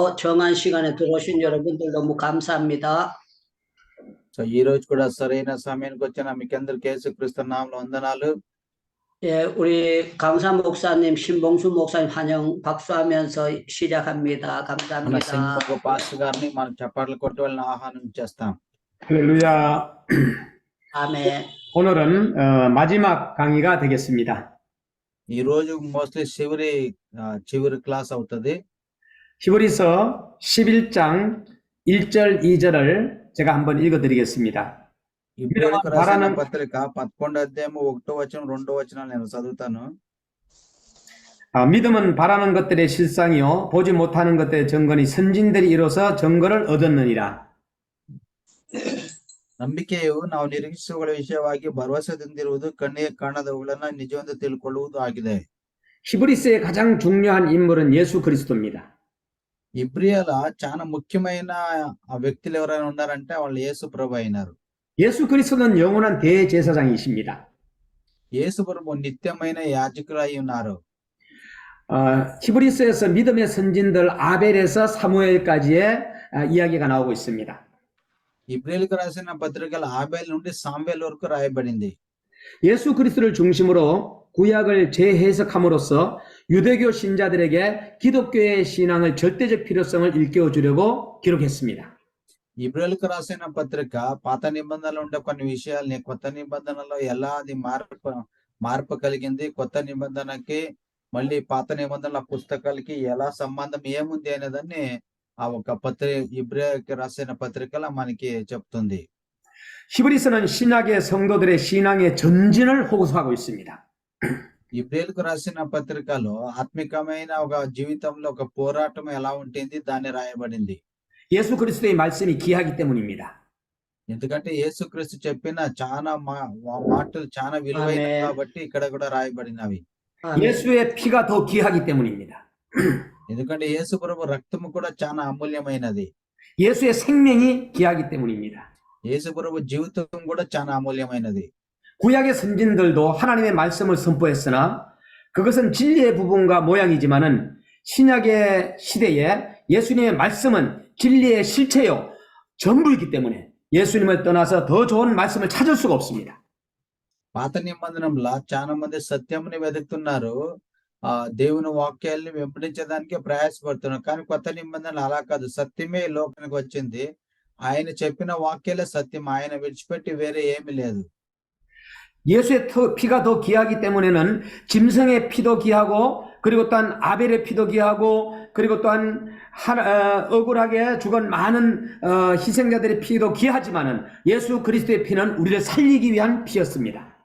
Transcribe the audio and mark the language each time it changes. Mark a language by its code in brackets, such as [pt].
[ko] 정한 시간에 들어오신 여러분들 너무 감사합니다. [te] So ఈ రోజు కూడా సరైన సమయానికి వచ్చిన మీకందరికీ యేసుక్రీస్తు నామములో వందనాలు. [ko] 예, 우리 강사 목사님, 신봉수 목사님 환영 박수하면서 시작합니다. [te] మన [ko] 감사합니다. [te] సింహపు పాస్టర్ గారిని మనం చప్పట్లు కొట్టి వాళ్ళని ఆహ్వానం చేస్తాం. [ko] 할렐루야. 아멘. 오늘은 마지막 강의가 되겠습니다. [te] ఈ రోజు మోస్ట్లీ చివరి క్లాస్ అవుతుంది. [ko] 히브리서 11장 1절 2절을 제가 한번 읽어드리겠습니다. [te] ఇబ్రాయీయులకు రాసిన పత్రిక 11వ అధ్యాయము 1వ వచనం 2వ వచనాలు నేను చదువుతాను. [ko] 믿음은 바라는 것들의 실상이요 보지 못하는 것들의 증거니 선진들이 이뤄서 증거를 얻었느니라. [kn] ನಂಬಿಕೆಯು ನಾವು ನಿರೀಕ್ಷಿಸುವ ವಿಷಯವಾಗಿ ಭರವಸೆದಿಂದಿರುವುದು ಕಣ್ಣಿಗೆ ಕಾಣದವುಗಳನ್ನು ನಿಜವೆಂದು ತಿಳ್ಕೊಳ್ಳುವುದು ಆಗಿದೆ. [ko] 히브리서의 가장 중요한 인물은 예수 그리스도입니다. [te] ఇబ్రియల చాలా ముఖ్యమైన వ్యక్తులు ఎవరైనా ఉన్నారంటే వాళ్ళు యేసు ప్రభు అయినారు. [ko] 예수 그리스도는 영원한 대제사장이십니다. [te] యేసు ప్రభు నిత్యమైన యాజకులు అయి ఉన్నారు. [ko] 히브리서에서 믿음의 선진들 아벨에서 사무엘까지의 이야기가 나오고 있습니다. [te] ఇబ్రియలకు రాసిన పత్రికల ఆబేల్ నుండి సామ్వేల్ వరకు రాయబడింది. [ko] 예수 그리스도를 중심으로 구약을 재해석함으로써 유대교 신자들에게 기독교의 신앙을 절대적 필요성을 일깨워 주려고 기록했습니다. [te] ఇబ్రియలకు రాసిన పత్రిక పాత నిబంధనలో ఉండే కొన్ని విషయాల్ని కొత్త నిబంధనలో ఎలా అది మార్పు కలిగింది, కొత్త నిబంధనకి మళ్ళీ పాత నిబంధనల పుస్తకాలకి ఎలా సంబంధం ఏముంది అనేదాన్ని ఆ ఒక ఇబ్రియకి రాసిన పత్రికలో మనకి చెప్తుంది. [ko] 히브리서는 신약의 성도들의 신앙의 전진을 호소하고 있습니다. [te] ఇబ్రియలకు రాసిన పత్రికలో ఆత్మికమైన ఒక జీవితంలో ఒక పోరాటం ఎలా ఉంటుంది దాన్ని రాయబడింది. [ko] 예수 그리스도의 말씀이 귀하기 때문입니다. [te] ఎందుకంటే యేసుక్రీస్తు చెప్పిన చాలా మాటలు చాలా విలువైనవి కాబట్టి ఇక్కడ కూడా రాయబడినవి. [ko] 예수의 피가 더 귀하기 때문입니다. [te] ఎందుకంటే యేసు ప్రభు రక్తము కూడా చాలా అమూల్యమైనది. [ko] 예수의 생명이 귀하기 때문입니다. [te] యేసు ప్రభు జీవితం కూడా చాలా అమూల్యమైనది. [ko] 구약의 선진들도 하나님의 말씀을 선포했으나 그것은 진리의 부분과 모양이지만은 신약의 시대에 예수님의 말씀은 진리의 실체요 전부이기 때문에 예수님을 떠나서 더 좋은 말씀을 찾을 수가 없습니다. [te] పాత నిబంధనలో చాలా మంది సత్యముని వెతుకుతున్నారు, దేవుని వాక్యాల్ని వెంబడించడానికి ప్రయాసపడుతున్నారు. కానీ కొత్త నిబంధనలు అలా కాదు, సత్యమే లోకానికి వచ్చింది. ఆయన చెప్పిన వాక్యాలే సత్యం, ఆయన విడిచిపెట్టి వేరే ఏమీ లేదు. [ko] 예수의 피가 더 귀하기 때문에는 짐승의 피도 귀하고 그리고 또한 아벨의 피도 귀하고 그리고 또한 억울하게 죽은 많은 희생자들의 피도 귀하지만은 예수 그리스도의 피는 우리를 살리기 위한 피였습니다.